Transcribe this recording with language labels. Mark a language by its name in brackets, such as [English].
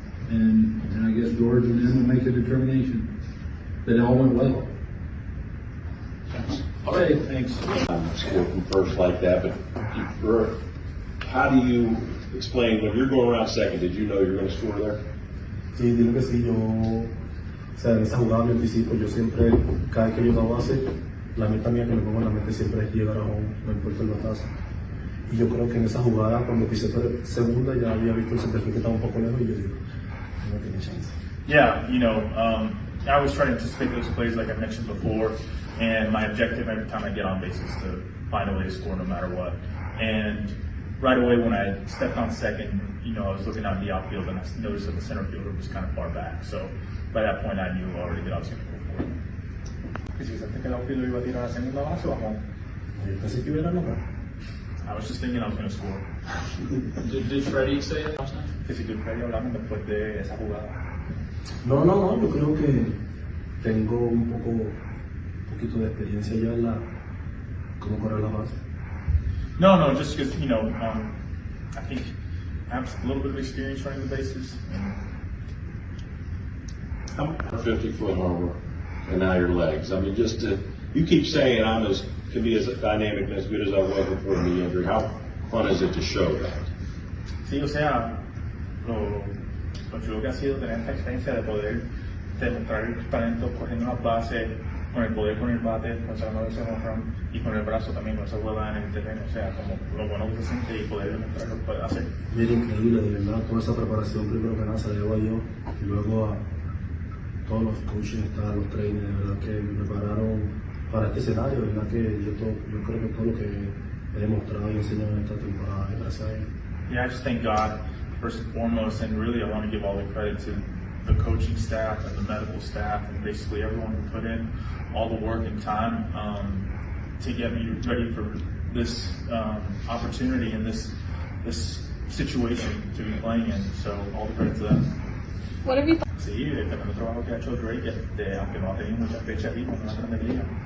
[English] And I guess George and them will make a determination that it all went well. Okay, thanks. Score from first like that, but how do you explain when you're going around second? Did you know you were going to score there? [Spanish] Sí, digo que sí, o sea, en esa jugada me anticipo, yo siempre, cada vez que llego a base, la meta mía que me pongo en la mente siempre es llegar a home, no importa el batazo. Y yo creo que en esa jugada, cuando pisé segunda, ya había visto el centerfield que estaba un poco lejos y yo digo, no tiene chance. [English] Yeah, I always try to anticipate those plays like I mentioned before, and my objective every time I get on base is to find a way to score no matter what. And right away when I stepped on second, I was looking out in the outfield and I noticed that the center fielder was kind of far back. So by that point I knew already that I was going to go for it. [Spanish] ¿Y si pensaste que el outfielder iba a tirar a segunda base o a home? Yo pensé que iba a ganar. [English] I was just thinking I was going to score. Did Freddie say it last night? [Spanish] Que si tú Freddy hablaron después de esa jugada. No, yo creo que tengo un poquito de experiencia ya en cómo correr la base. [English] No, just because, I think I have a little bit of experience running the bases. How 50-foot homer and now your legs. I mean, you keep saying can be as dynamic and as good as I was before the knee injury. How fun is it to show that? [Spanish] Sí, o sea, lo chulo que ha sido tener esta experiencia de poder demostrar el talento cogiendo las bases, con el poder con el bate, sacando ese home y con el brazo también, con esa huevada en el terreno, o sea, como lo bueno que se siente y poder demostrar lo que puede hacer. Mira, increíble, de verdad, toda esa preparación, primero que nada se la debo a Dios y luego a todos los coaching staff, los trainers, de verdad que me prepararon para este escenario, de verdad que yo creo que todo lo que he demostrado y enseñado en esta temporada es gracias a ellos. [English] Yeah, I just thank God first and foremost, and really I want to give all the credit to the coaching staff and the medical staff and basically everyone who put in all the work and time to get me ready for this opportunity and this situation to be playing in. So all the credit to them. What have you thought? [Spanish] Sí, el tremendo trabajo que ha hecho Drake, aunque no ha tenido muchas fechas aquí con la Grande Liga.